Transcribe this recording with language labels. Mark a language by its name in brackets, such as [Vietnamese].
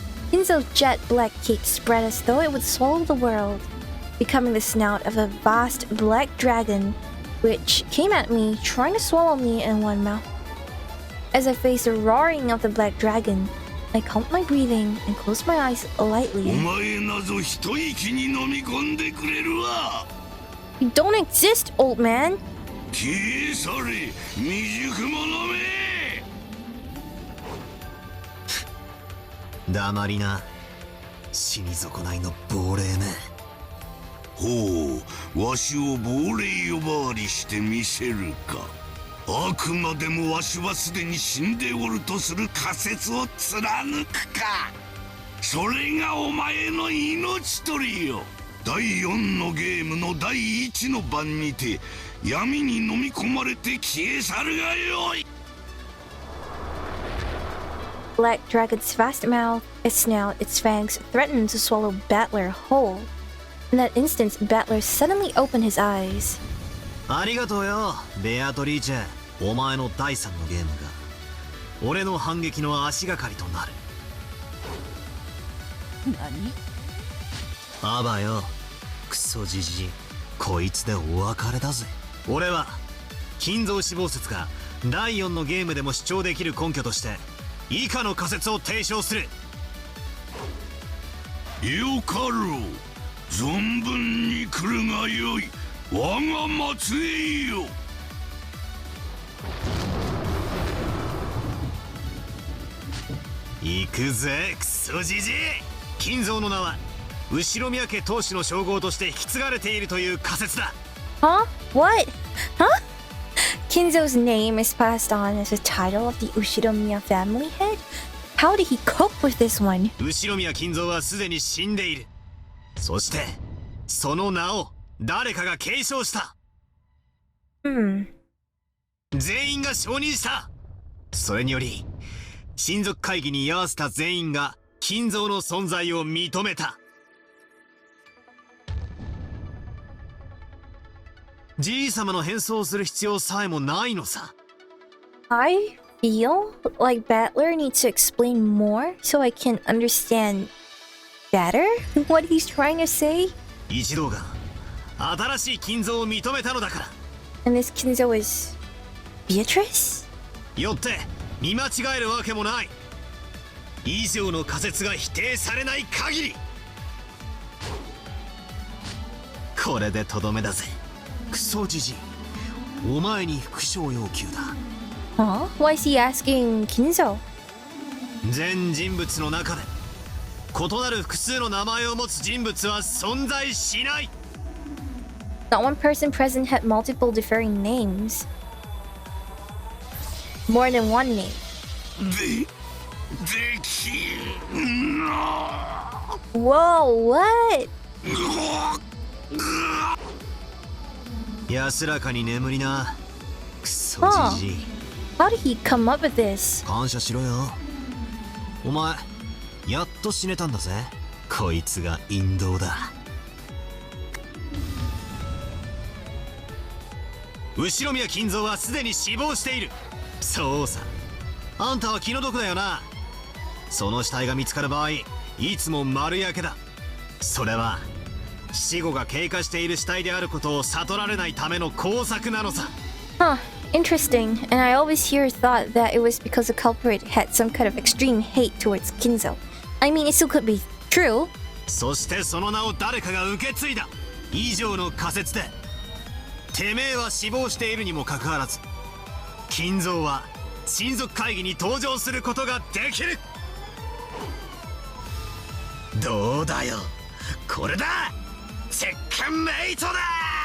[English] Kinzo's jet black cape spread as though it would swallow the world, becoming the snout of a vast black dragon, which came at me, trying to swallow me in one mouth. As I faced the roaring of the black dragon, I calmed my breathing and closed my eyes [Japanese] お [English] lightly. [Japanese] 前なぞ一息に飲み込んでくれるわ。 [English] You don't exist, old man! [Japanese] 消え去れ、未熟者め。黙りな、死に損ないの亡霊め。ほう、わしを亡霊呼ばわりしてみせるか。あくまでもわしはすでに死んでおるとする仮説を貫くか。それがお前の命取りよ。第4のゲームの第1の番にて闇に飲み込まれて消え去るがよい。 [English] Black Dragon's vast mouth, its snout, its fangs threatened to swallow Battler whole. In that instant, Battler suddenly opened his eyes. [Japanese] ありがとうよ、ベアトリーチェ。お前の第3のゲームが俺の反撃の足がかりとなる。何？あばよ、クソじじい、こいつでお別れだぜ。俺は金蔵死亡説が第4のゲームでも主張できる根拠として以下の仮説を提唱する。よかろう、存分に来るがよい。我が末裔よ。行くぜ、クソじじい。金蔵の名は後宮家当主の称号として引き継がれているという仮説だ。 [English] Huh? What? Huh? Kinzo's name is passed on as a title of the Ushiromiya family head? How did he cope with this one? [Japanese] 後宮金蔵はすでに死んでいる。そしてその名を誰かが継承した。全員が承認した。それにより親族会議に居合わせた全員が金蔵の存在を認めた。じい様の変装をする必要さえもないのさ。 [English] I feel like Battler needs to explain more so I can understand better what he's trying to say. [Japanese] 一同が新しい金蔵を認めたのだから。 [English] And this Kinzo is Beatrice? [Japanese] よって見間違えるわけもない。以上の仮説が否定されない限り。これでとどめだぜ、クソじじい。お前に復讐要求だ。 [English] Huh? Why is he asking Kinzo? [Japanese] 全人物の中で異なる複数の名前を持つ人物は存在しない。 [English] Not one person present had multiple differing names. More than one name. [Japanese] できんな。 [English] Whoa, what? [Japanese] 安らかに眠りな、クソじじい。 [English] How did he come up with this? [Japanese] 感謝しろよ。お前やっと死ねたんだぜ。こいつが引導だ。後宮金蔵はすでに死亡している。そうさ、あんたは気の毒だよな。その死体が見つかる場合いつも丸焼けだ。それは死後が経過している死体であることを悟られないための工作なのさ。 [English] Huh. Interesting, and I always hear thought that it was because the culprit had some kind of extreme hate towards Kinzo. I mean, it still could be true. [Japanese] そしてその名を誰かが受け継いだ以上の仮説で、てめえは死亡しているにもかかわらず、金蔵は親族会議に登場することができる。どうだよ、これだ、チェックメイトだ。